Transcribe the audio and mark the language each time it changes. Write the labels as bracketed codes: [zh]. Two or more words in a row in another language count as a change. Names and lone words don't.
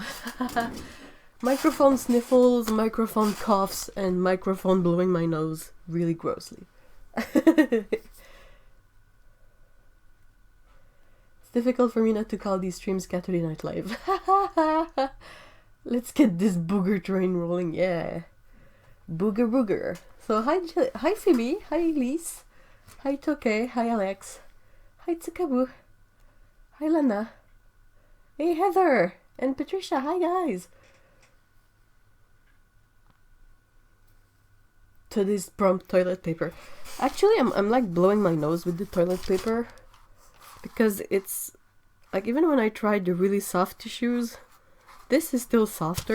[en] Microphone sniffles, microphone coughs, and microphone blowing my nose really grossly. It's difficult for me not to call these streams Caturday Night Live. Let's get this booger train rolling, yeah. Booger booger. So hi Phoebe, hi Elise, hi Toke, hi Alex, hi Tsukaboo, hi Lana, hey Heather, and Patricia, hi guys. Today's prompt toilet paper. Actually, I'm like blowing my nose with the toilet paper because it's like even when I tried the really soft tissues, this is still softer.